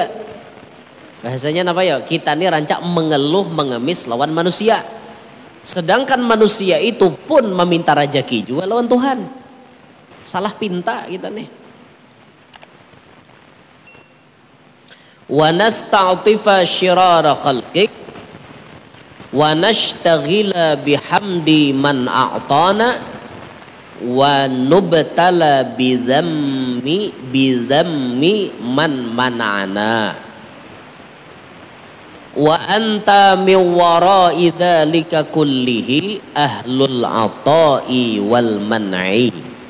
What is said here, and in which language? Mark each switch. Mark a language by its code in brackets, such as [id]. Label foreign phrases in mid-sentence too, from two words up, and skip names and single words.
[bjn] Bahasanya apa ya, kita ini rancak mengeluh mengemis lawan manusia, sedangkan manusia itu pun meminta rajaki juga lawan Tuhan. Salah pinta kita nih. [ar] ونستعطف شرار خلقك ونشتغل بحمد من أعطانا ونبتلى بذم من منعنا وأنت من وراء ذلك كله أهل العطاء والمنع.